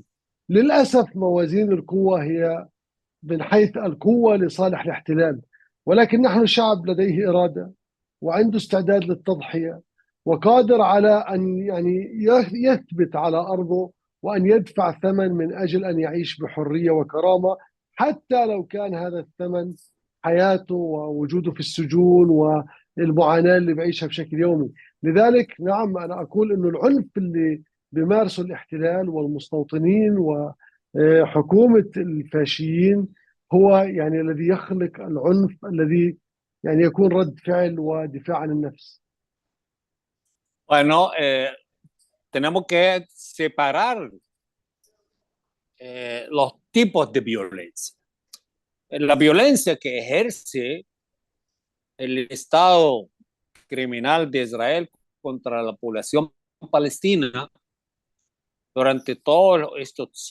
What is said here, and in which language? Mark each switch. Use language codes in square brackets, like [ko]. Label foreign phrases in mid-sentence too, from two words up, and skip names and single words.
[ar] للأسف موازين القوة هي من حيث القوة لصالح الاحتلال، ولكن نحن شعب لديه إرادة وعنده استعداد للتضحية وقادر على أن يثبت على أرضه وأن يدفع ثمن من أجل أن يعيش بحرية وكرامة، حتى لو كان هذا الثمن حياته ووجوده في السجون والمعاناة اللي بعيشها بشكل يومي. لذلك نعم، أنا أقول أنه العنف اللي بيمارسه الاحتلال والمستوطنين وحكومة الفاشيين هو يعني الذي يخلق العنف الذي يعني يكون رد فعل ودفاع عن النفس. [es] Bueno, tenemos que separar los tipos de violencia. La violencia que ejerce el Estado criminal de Israel contra la población palestina durante todos estos